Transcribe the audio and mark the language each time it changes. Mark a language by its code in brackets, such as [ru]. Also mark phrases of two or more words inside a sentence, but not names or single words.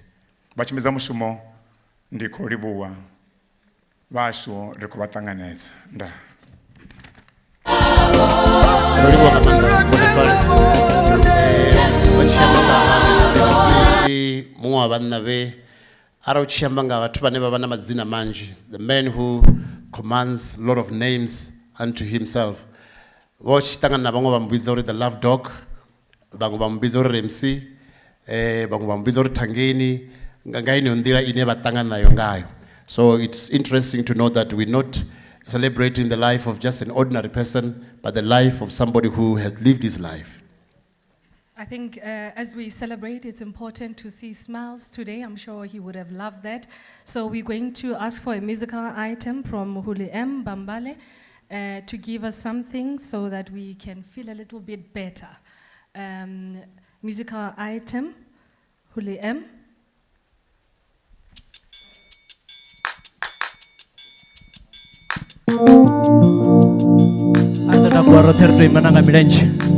[ve] Vhatshimbidza mushumo ndi khou livhuwa vhashu ri khou vha ṱanganedza. Ndaa. Muṅwe wa vhanna vhe arali u tshi amba nga vhathu vhane vha vha na madzina manzhi, [en] the man who commands a lot of names unto himself. [ve] Vho tshi ṱangana na vhaṅwe vha muvhidza uri [en] the love dog, [ve] vhaṅwe vha muvhidza uri Rampsie, vhaṅwe vha muvhidza uri Thangeni nga ino nḓila ine vha ṱangana nayo ngayo. [en] So it's interesting to know that we're not celebrating the life of just an ordinary person, but the life of somebody who has lived his life. I think as we celebrate, it's important to see smiles today. I'm sure he would have loved that. So we're going to ask for a musical item from Huli M. Bambale to give us something so that we can feel a little bit better. Musical item, Huli M. Ando na kwa roterto imananga milenje.